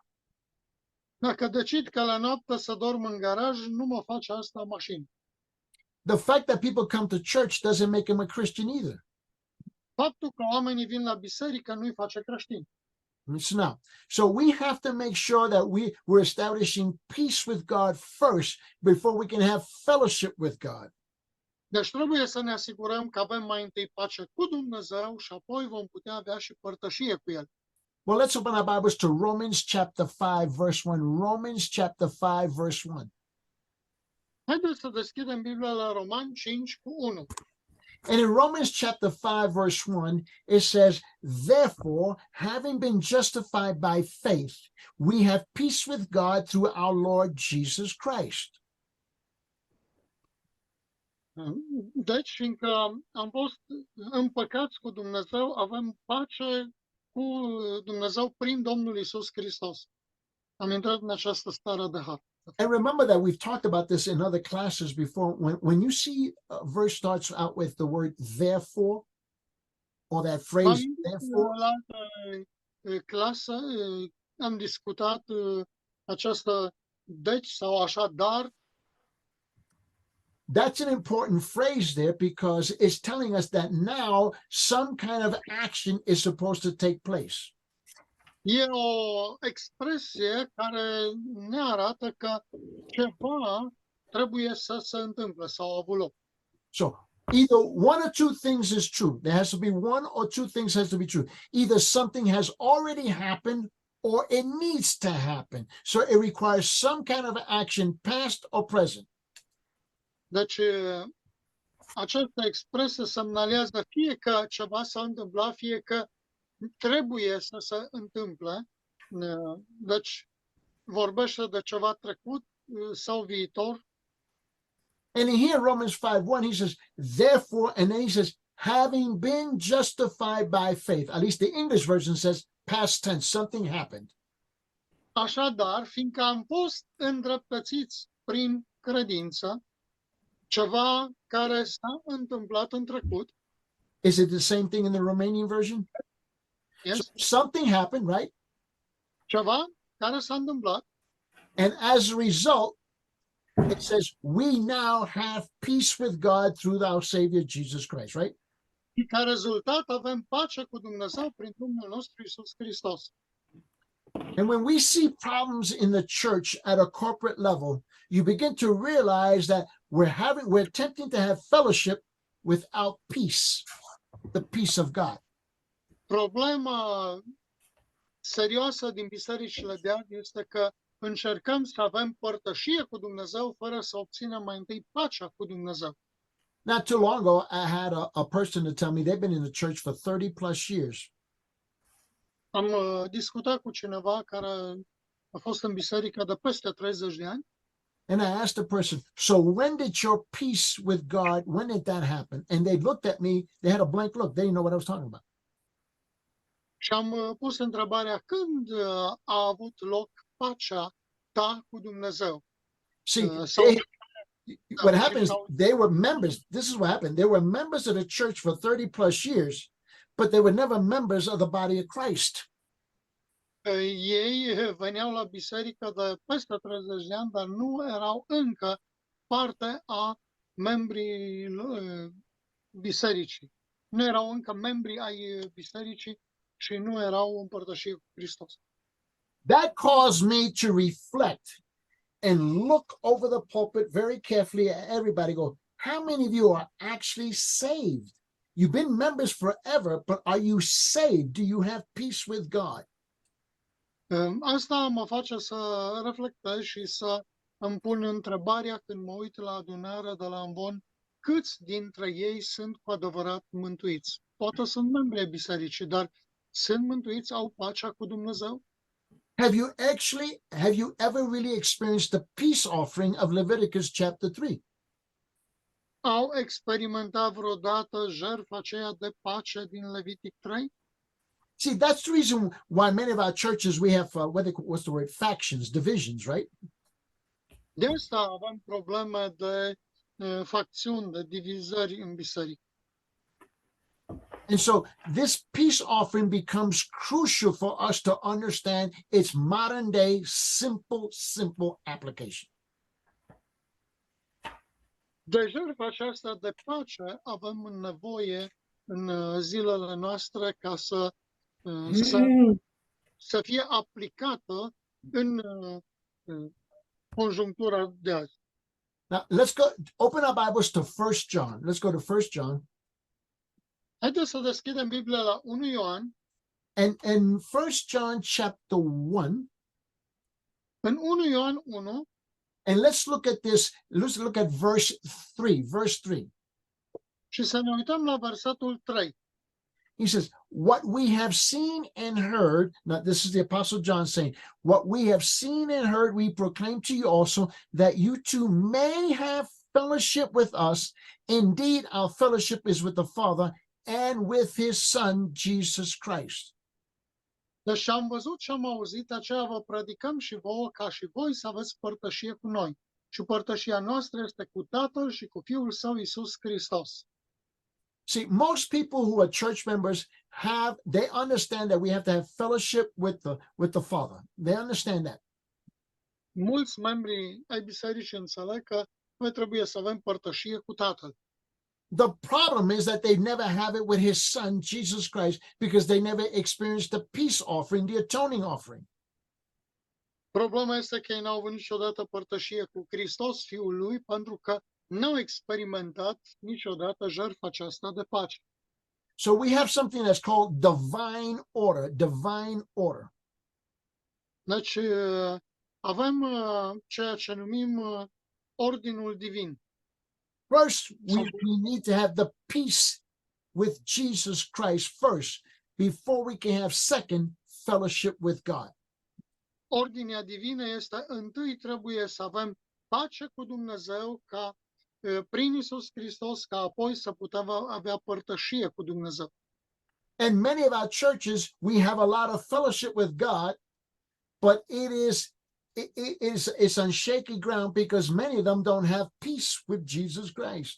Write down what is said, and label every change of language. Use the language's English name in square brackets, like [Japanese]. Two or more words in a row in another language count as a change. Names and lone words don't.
[Romanian] Dacă decid că la noapte să dorm în garaj, nu mă face asta mașină. [English] The fact that people come to church doesn't make them a Christian either. [Romanian] Faptul că oamenii vin la biserică nu-i face creștini. [English] Listen now. So we have to make sure that we're establishing peace with God first before we can have fellowship with God. Deci trebuie să ne asigurăm că avem mai întâi pace cu Dumnezeu și apoi vom putea avea și părtășie cu El. Well, let's open our Bibles to Romans chapter 5, verse 1. Romans chapter 5, verse 1. [Romanian] Haideți să deschidem Biblia la Romani 5 cu 1. [English] And in Romans chapter 5, verse 1, it says, therefore, having been justified by faith, we have peace with God through our Lord Jesus Christ. [Romanian] Deci, fiindcă am fost împăcați cu Dumnezeu, avem pace cu Dumnezeu prin Domnul Iisus Hristos. Am intrat în această stare de har. [English] And remember that we've talked about this in other classes before. When you see a verse starts out with the word therefore, or that phrase therefore, [Romanian] La altă clasă am discutat această deci sau așadar. [English] that's an important phrase there because it's telling us that now some kind of action is supposed to take place. [Romanian] E o expresie care ne arată că ceva trebuie să se întâmple sau a avut loc. [English] So either one or two things is true. There has to be one or two things has to be true. Either something has already happened or it needs to happen. So it requires some kind of action, past or present. [Romanian] Deci, această expresie semnalează fie că ceva s-a întâmplat, fie că trebuie să se întâmple. Deci, vorbește de ceva trecut sau viitor. [English] And here in Romans 5:1, he says, therefore, and then he says, having been justified by faith. At least the English version says past tense, something happened. [Romanian] Așadar, fiindcă am fost îndreptățiți prin credință, ceva care s-a întâmplat în trecut. [English] Is it the same thing in the Romanian version? Yes. So something happened, right? [Romanian] Ceva care s-a întâmplat. [English] And as a result, it says, we now have peace with God through our Savior, Jesus Christ, right? [Romanian] Și ca rezultat avem pace cu Dumnezeu prin Domnul nostru Iisus Hristos. [English] And when we see problems in the church at a corporate level, you begin to realize that we're attempting to have fellowship without peace, the peace of God. [Romanian] Problema serioasă din bisericile de azi este că încercăm să avem părtășie cu Dumnezeu fără să obținem mai întâi pacea cu Dumnezeu. [English] Not too long ago, I had a person to tell me they've been in the church for 30 plus years. [Romanian] Am discutat cu cineva care a fost în biserică de peste 30 de ani. [English] And I asked the person, so when did your peace with God, when did that happen? And they looked at me, they had a blank look. They didn't know what I was talking about. [Romanian] Și am pus întrebarea când a avut loc pacea ta cu Dumnezeu. [English] See, So- what happens, they were members. This is what happened. They were members of the church for 30 plus years, but they were never members of the body of Christ. [Romanian] Ei veneau la biserică de peste 30 de ani, dar nu erau încă parte a membrii bisericii. Nu erau încă membri ai bisericii și nu erau în părtășie cu Hristos. [English] That caused me to reflect and look over the pulpit very carefully at everybody. Go, how many of you are actually saved? You've been members forever, but are you saved? Do you have peace with God? [Romanian] Asta mă face să reflectez și să îmi pun întrebarea când mă uit la adunarea de la Amvon, câți dintre ei sunt cu adevărat mântuiți? Poate sunt membri ai bisericii, dar sunt mântuiți, au pacea cu Dumnezeu? [English] Have you ever really experienced the peace offering of Leviticus chapter 3? [Romanian] Au experimentat vreodată jertfa aceea de pace din Levitic 3? [English] See, that's the reason why many of our churches, we have, what's the word? Factions, divisions, right? [Romanian] De asta avem probleme de facțiuni, de divizări în biserică. [English] And so this peace offering becomes crucial for us to understand its modern day, simple application. [Romanian] De jertfa aceasta de pace avem nevoie în zilele noastre ca să fie aplicată în conjunctura de azi. [English] Now, let's go, open our Bibles to 1 John. Let's go to 1 John. [Romanian] Haideți să deschidem Biblia la 1 Ioan. [English] And in 1 John chapter 1, [Romanian] În 1 Ioan 1, [English] and let's look at this, let's look at verse 3. [Romanian] Și să ne uităm la versetul 3. [English] He says, what we have seen and heard, now this is the Apostle John saying, what we have seen and heard, we proclaim to you also, that you too may have fellowship with us. Indeed, our fellowship is with the Father and with his Son, Jesus Christ. [Romanian] Deci ce am văzut și am auzit, aceea vă predicăm și vouă, ca și voi să aveți părtășie cu noi. Și părtășia noastră este cu Tatăl și cu Fiul Său, Iisus Hristos. [English] See, most people who are church members they understand that we have to have fellowship with the Father. They understand that. [Romanian] Mulți membri ai bisericii înțeleg că noi trebuie să avem părtășie cu Tatăl. [English] The problem is that they never have it with his Son, Jesus Christ, because they never experienced the peace offering, the atoning offering. [Romanian] Problema este că ei n-au avut niciodată părtășie cu Hristos, Fiul lui, pentru că n-au experimentat niciodată jertfa aceasta de pace. [English] So we have something that's called divine order, divine order. [Romanian] Deci avem ceea ce numim ordinul divin. [English] First, we need to have the peace with Jesus Christ first, before we can have second fellowship with God. [Romanian] Ordinea divină este întâi trebuie să avem pace cu Dumnezeu ca prin Iisus Hristos, ca apoi să putem avea părtășie cu Dumnezeu. [English] And many of our churches, we have a lot of fellowship with God, but it's on shaky ground because many of them don't have peace with Jesus Christ.